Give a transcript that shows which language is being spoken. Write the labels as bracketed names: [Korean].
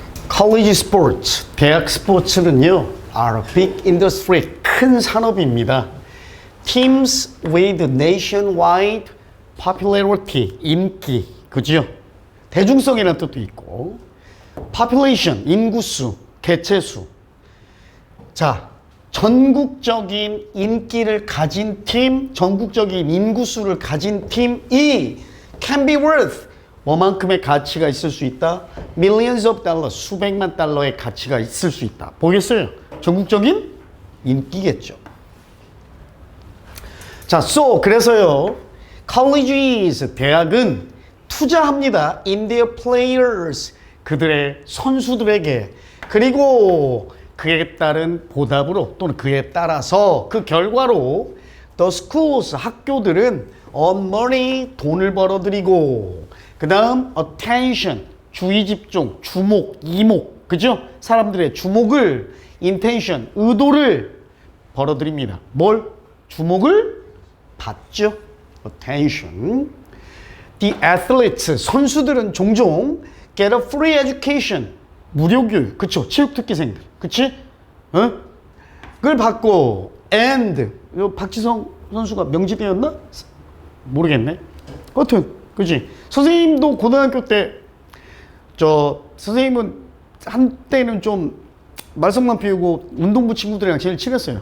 [English] College sports, [Korean] 대학 스포츠는요, [English] are a big industry, [Korean] 큰 산업입니다. [English] Teams with nationwide popularity, [Korean] 인기, 그죠? 대중성이라는 뜻도 있고, population, 인구수, 개체수. 자, 전국적인 인기를 가진 팀, 전국적인 인구수를 가진 팀이 [English] can be worth, [Korean] 뭐만큼의 가치가 있을 수 있다? [English] Millions of dollars, [Korean] 수백만 달러의 가치가 있을 수 있다. 보겠어요? 전국적인 인기겠죠. 자, 그래서요, colleges, 대학은 투자합니다. [English] in their players, [Korean] 그들의 선수들에게. 그리고 그에 따른 보답으로 또는 그에 따라서 그 결과로 [English] the schools, [Korean] 학교들은 [English] earn money, [Korean] 돈을 벌어들이고, 그 다음 attention, 주의 집중, 주목, 이목, 그죠? 사람들의 주목을 intention, 의도를 벌어들입니다. 뭘? 주목을 받죠. attention. [English] The athletes, [Korean] 선수들은 종종 [English] get a free education, [Korean] 무료 교육, 그쵸? 체육특기생들, 그치? 어? 그걸 받고 and 박지성 선수가 명지대였나? 모르겠네. 하여튼 그치? 선생님도 고등학교 때 선생님은 한때는 좀 말썽만 피우고 운동부 친구들이랑 제일 친했어요.